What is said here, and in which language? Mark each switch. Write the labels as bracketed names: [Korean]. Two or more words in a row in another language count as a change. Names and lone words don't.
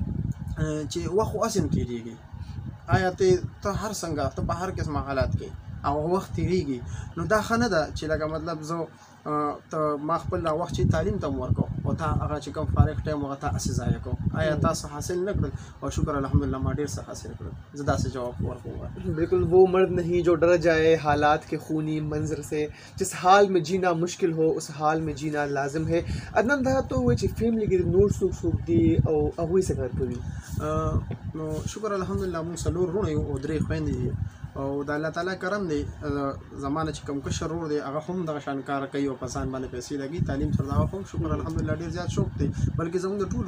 [Pashto] چې وخت خو هسې هم تېرېږي آیا ته هر څنګه ته په هر قسمه حالات کې او وخت تېرېږي نو دا ښه نه ده چې لکه مطلب زه ته ما خپل وخت چې تعلیم ته م ورکړو او تا هغه چې کوم فارغ ټایم هغه تا هسې ضایع کړو آیا تاسو حاصل نه کړل او شکر الحمدلله ما ډېر څه حاصل کړل زه داسې جواب ورکوم [Urdu] بالکل وہ مرد نہیں جو ڈر جائے حالات کے خونی منظر سے جس حال میں جینا مشکل ہو اس حال میں جینا لازم ہے عدنان [Pashto] دا تو وایي چې فیملی کې نور څوک دي او هغوی څه کار کوي نو شکر الحمدلله موږ څلور وروڼه یو او درې خویندې دي او د الله تعالی کرم دی زما نه چې کوم کشر ورور دی هغه هم دغه شان کار کوي او په ځان باندې پیسې لګي تعلیم سره د هغه هم شکر الحمدلله ډېر زیات شوق دی بلکې زموږ د ټولو